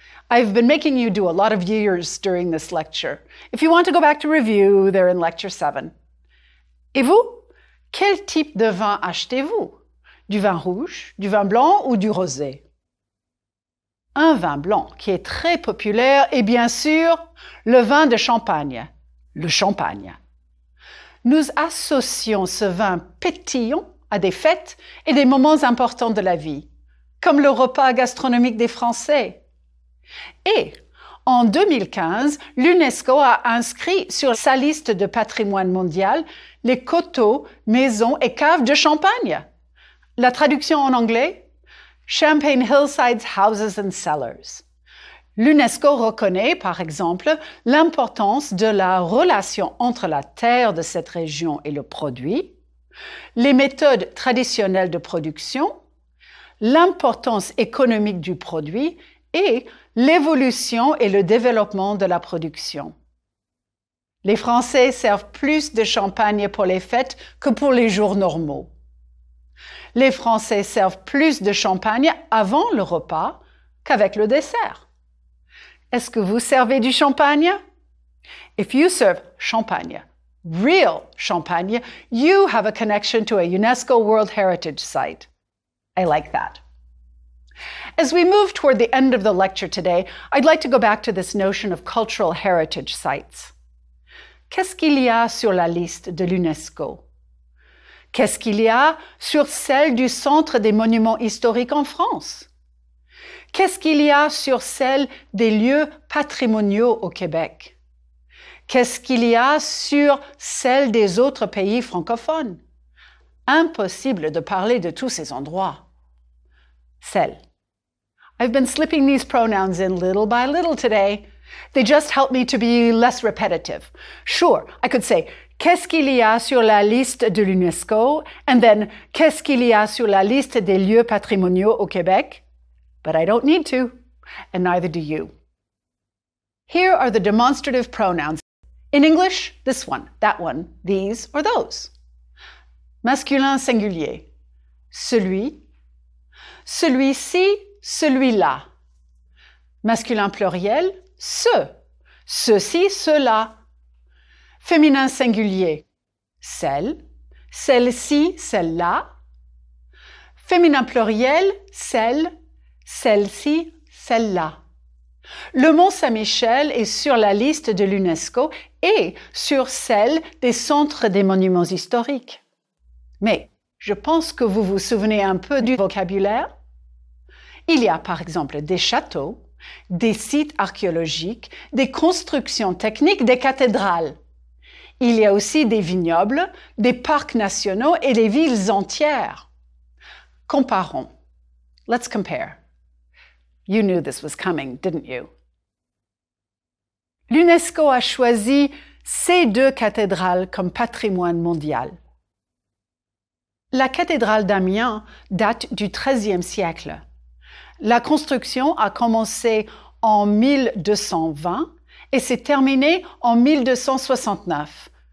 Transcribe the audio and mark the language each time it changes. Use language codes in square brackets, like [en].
[en] I've been making you do a lot of years during this lecture. If you want to go back to review, they're in lecture 7. [fr] Et vous? Quel type de vin achetez-vous? Du vin rouge, du vin blanc ou du rosé? Un vin blanc qui est très populaire est bien sûr le vin de Champagne, le champagne. Nous associons ce vin pétillant à des fêtes et des moments importants de la vie, comme le repas gastronomique des Français. Et en 2015, l'UNESCO a inscrit sur sa liste de patrimoine mondial les coteaux, maisons et caves de Champagne. La traduction en anglais? [en] Champagne hillsides, houses and cellars. [fr] L'UNESCO reconnaît, par exemple, l'importance de la relation entre la terre de cette région et le produit, les méthodes traditionnelles de production, l'importance économique du produit et l'évolution et le développement de la production. Les Français servent plus de champagne pour les fêtes que pour les jours normaux. Les Français servent plus de champagne avant le repas qu'avec le dessert. Est-ce que vous servez du champagne? [en] If you serve champagne, real champagne, you have a connection to a UNESCO World Heritage Site. I like that. As we move toward the end of the lecture today, I'd like to go back to this notion of cultural heritage sites. [fr] Qu'est-ce qu'il y a sur la liste de l'UNESCO? Qu'est-ce qu'il y a sur celle du Centre des monuments historiques en France? Qu'est-ce qu'il y a sur celle des lieux patrimoniaux au Québec? Qu'est-ce qu'il y a sur celle des autres pays francophones? Impossible de parler de tous ces endroits. Celle. [en] I've been slipping these pronouns in little by little today. They just help me to be less repetitive. Sure, I could say, [fr] qu'est-ce qu'il y a sur la liste de l'UNESCO? [en] And then, [fr] qu'est-ce qu'il y a sur la liste des lieux patrimoniaux au Québec? [en] But I don't need to, and neither do you. Here are the demonstrative pronouns. In English, this one, that one, these, or those. [fr] Masculin singulier. Celui, celui-ci, celui-là. Masculin pluriel, ce, ceci, cela. Féminin singulier, celle, celle-ci, celle-là. Féminin pluriel, celle, celle-ci, celle-là. Le Mont-Saint-Michel est sur la liste de l'UNESCO et sur celle des centres des monuments historiques. Mais je pense que vous vous souvenez un peu du vocabulaire. Il y a par exemple des châteaux, des sites archéologiques, des constructions techniques, des cathédrales. Il y a aussi des vignobles, des parcs nationaux et des villes entières. Comparons. [en] Let's compare. You knew this was coming, didn't you? [fr] L'UNESCO a choisi ces deux cathédrales comme patrimoine mondial. La cathédrale d'Amiens date du XIIIe siècle. La construction a commencé en 1220 et s'est terminée en 1269.